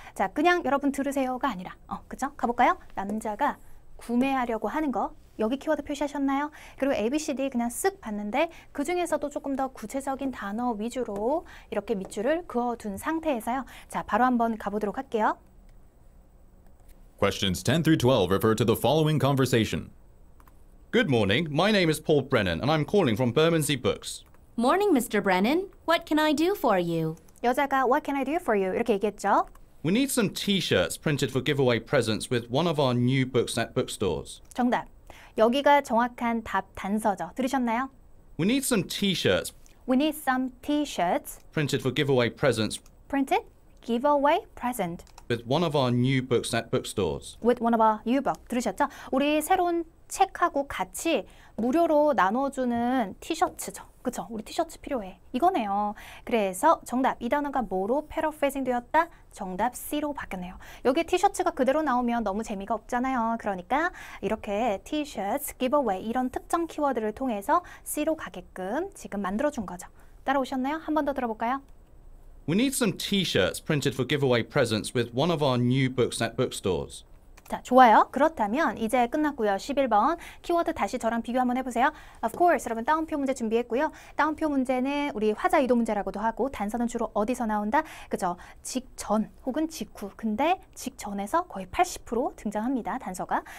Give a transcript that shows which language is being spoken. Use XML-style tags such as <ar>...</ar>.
<ko>자 그냥 여러분 들으세요가 아니라 그쵸? 가볼까요? 남자가 구매하려고 하는 거 여기 키워드 표시하셨나요? 그리고 ABCD 그냥 쓱 봤는데 그 중에서도 조금 더 구체적인 단어 위주로 이렇게 밑줄을 그어둔 상태에서요. 자, 바로 한번 가보도록 할게요.</ko> <en>Questions 10 through 12 refer to the following conversation. Good morning, my name is Paul Brennan and I'm calling from Bermondsey Books. Morning, Mr. Brennan. What can I do for you?</en> <ko>여자가</ko> <en>What can I do for you?</en> <ko>이렇게 얘기했죠.</ko> <en>We need some t-shirts printed for giveaway presents with one of our new books at bookstores.</en> <ko>정답. 여기가 정확한 답 단서죠. 들으셨나요?</ko> <en>We need some t-shirts. We need some T-shirts printed for giveaway presents printed, giveaway, present. with one of our new books at bookstores. With one of our new book.</en> <ko>들으셨죠? 우리 새로운 책하고 같이 무료로 나눠주는 티셔츠죠. 그쵸? 우리 티셔츠 필요해. 이거네요. 그래서 정답 이 단어가 뭐로 패러프레이징 되었다? 정답 C로 바뀌었네요. 여기 티셔츠가 그대로 나오면 너무 재미가 없잖아요. 그러니까 이렇게 티셔츠, giveaway 이런 특정 키워드를 통해서 C로 가게끔 지금 만들어준 거죠. 따라오셨나요? 한 번 더 들어볼까요?</ko> <en>We need some T-shirts printed for giveaway presents with one of our new books at bookstores.</en> <ko>자, 좋아요. 그렇다면 이제 끝났고요. 11번 키워드 다시 저랑 비교 한번 해보세요.</ko> <en>Of course,</en> <ko>여러분 따옴표 문제 준비했고요. 따옴표 문제는 우리 화자 이동 문제라고도 하고 단서는 주로 어디서 나온다? 그죠? 직전 혹은 직후. 근데 직전에서 거의 80% 등장합니다. 단서가.</ko>